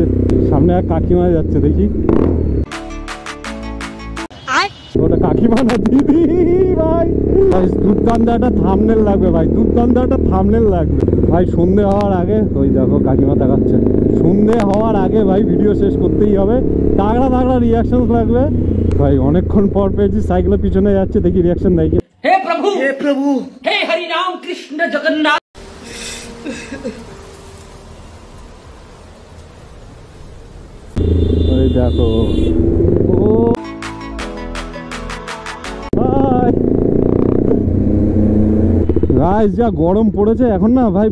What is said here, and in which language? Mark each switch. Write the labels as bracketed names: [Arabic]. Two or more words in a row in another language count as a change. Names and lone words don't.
[Bangla] সামনে এক কাকিমা যাচ্ছে, দেখি ওটা কাকিমা না দিদি ভাই। দুর্দান্ত একটা থাম্বনেল লাগবে ভাই, দুর্দান্ত একটা থাম্বনেল লাগবে ভাই। সন্ধে হওয়ার আগে ওই দেখো কাকিমা দেখাচ্ছে। সন্ধে হওয়ার আগে ভাই ভিডিও শেষ করতেই হবে। তাগড়া তাগড়া রিঅ্যাকশন লাগবে ভাই। অনেকক্ষণ পর পেয়েছি, সাইকেলের পিছনে যাচ্ছে, দেখি রিঅ্যাকশন দেয়। [Hindi] हे प्रभु हे हरि राम कृष्ण जगन्नाथ। [Bangla] ওই দেখো ও গাইস, যা গরম পড়েছে এখন না ভাই।